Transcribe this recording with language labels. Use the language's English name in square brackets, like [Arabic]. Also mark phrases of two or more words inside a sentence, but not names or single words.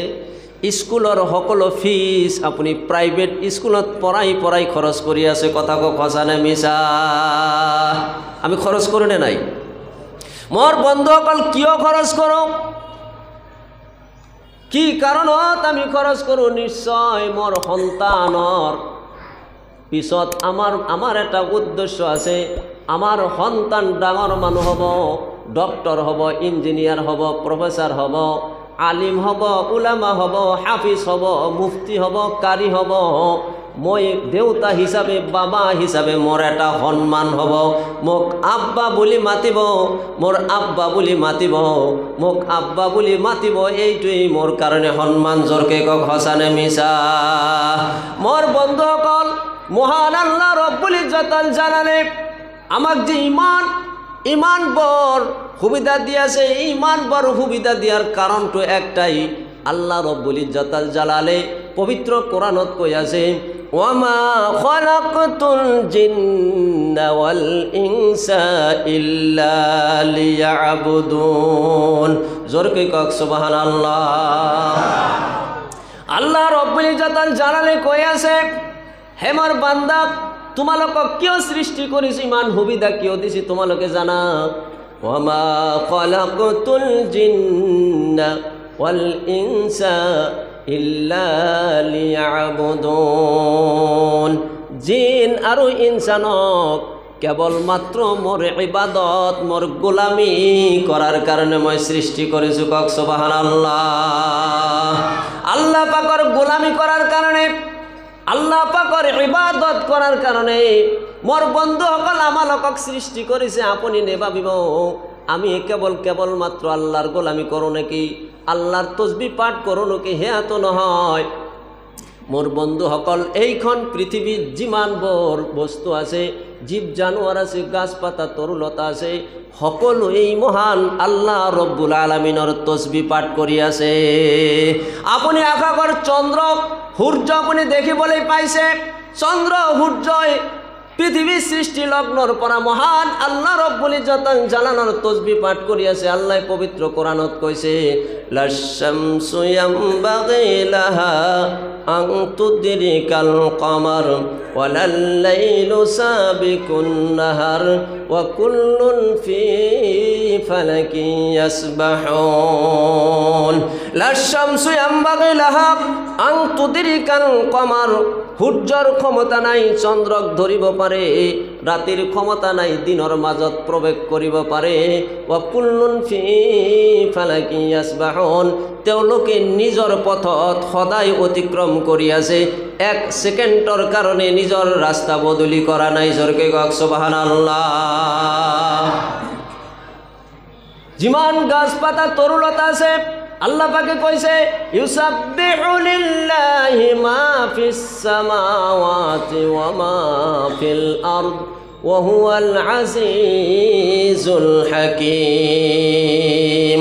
[Assamese] স্কুলৰ সকলো ফিজ আপুনি প্ৰাইভেট স্কুলত পঢ়াই খৰচ কৰি আছে। কথা কওক সঁচা নে মিছা? আমি খৰচ কৰোঁ নে নাই? মোৰ বন্ধুসকল, কিয় খৰচ কৰোঁ? কি কাৰণত আমি খৰচ কৰোঁ? নিশ্চয় মোৰ সন্তানৰ পিছত আমার একটা উদ্দেশ্য আছে, আমার সন্তান ডাঙর মানুহ হব, ডক্টর হব, ইঞ্জিনিয়ার হব, প্রফেসর হব, আলিম হব, উলামা হব, হাফিজ হব, মুফতি হব, কারি হব। মই দেউতা হিসাবে, বাবা হিসাবে মোর এটা সন্মান হব। মোক আব্বা বুলি মাতিব, মোর আব্বা বুলি মাতিব, মোক আব্বা বুলি মাতিব। এইটোৱেই মোর কাৰণে সন্মান। জোৰকে কওক সঁচানে মিছা? মোর বন্ধুসকল, মহান আল্লাহ [Arabic] رب العزة [Assamese] জালালে আমাক যে ইমান বড় সুবিধা দিয়েছে, ইমান বড় সুবিধা দিয়ার কারণটো একটাই, আল্লাহ [Arabic] رب العزة [Assamese] জালালে পবিত্র কোরআনত কৈ আছে, [Arabic] وما خلقت الجن والإنس إلا ليعبدون. [Assamese] জোরকে কওক সুবহানাল্লাহ। আল্লাহ [Arabic] رب العزة [Assamese] জালালে কৈ আছে, হে মোর বান্দা, তোমালোকক কিয় সৃষ্টি কৰিছে, ইমান সুবিধা কিয় দিছে তোমালোকে জানা? [Arabic] وما خلقت الجن والإنس إلا ليعبدون. [Assamese] জিন আৰু ইনসানক কেৱলমাত্ৰ মোৰ ইবাদত, মোৰ গোলামি কৰাৰ কাৰণে মই সৃষ্টি কৰিছোঁ। কওক সুবহানাল্লাহ। আল্লাহ পাকৰ গোলামি কৰাৰ কাৰণে, আল্লাহ পাকৰ ইবাদত করার কারণে মোর বন্ধুসকল আমালোকক সৃষ্টি করেছে। আপনি নেভাবিব আমি কেবলমাত্র আল্লাহর গোলামি করো নাকি, আল্লাহর তসবিহ পাঠ করো নাকি? হেয়া তো নহয়। মোর বন্ধুসকল, এইখন পৃথিবীর যিমান বৰ বস্তু আছে, জীব জানোয়ার আছে, গাছপাতা তরুলতা আছে, সকলো এই মহান আল্লাহ [Arabic] رب العالمين [Assamese] তসবিহ পাঠ কৰি আছে। আপুনি আকাশৰ চন্দ্ৰ সূৰ্য আপুনি দেখিবলৈ পাইছে। চন্দ্ৰ সূৰ্যই পৃথিবীর সৃষ্টি লগ্নৰ পৰা মহান আল্লাহ [Arabic] رب العزة [Assamese] জালালৰ তসবিহ পাঠ কৰি আছে। আল্লাহ পবিত্র কোরআনত কৈছে, [Arabic] لا الشمس ينبغي لها أن تدرك القمر ولا الليل سابق النهار وكل في فلك يسبحون. لا الشمس ينبغي لها أن تدرك القمر. [Assamese] সূর্যর ক্ষমতা নাই চন্দ্রক ধরিব পারে, রাতির ক্ষমতা নাই দিনৰ মাজত প্রবেশ করিব পারে। [Arabic] وكل في فلك يسبحون. [Assamese] তেওঁলোকে নিজৰ পথত সদায় অতিক্রম কৰি আছে, এক সেকেন্ডৰ কাৰণে নিজৰ ৰাস্তা বদলি কৰা নাই। জোৰকে কওক সুবহানাল্লাহ। যিমান গাছপাতা তরুলতা আছে, আল্লাহ পাকে কইছে, [Arabic] يسبح لله ما في السماوات وما في الأرض وهو العزيز الحكيم.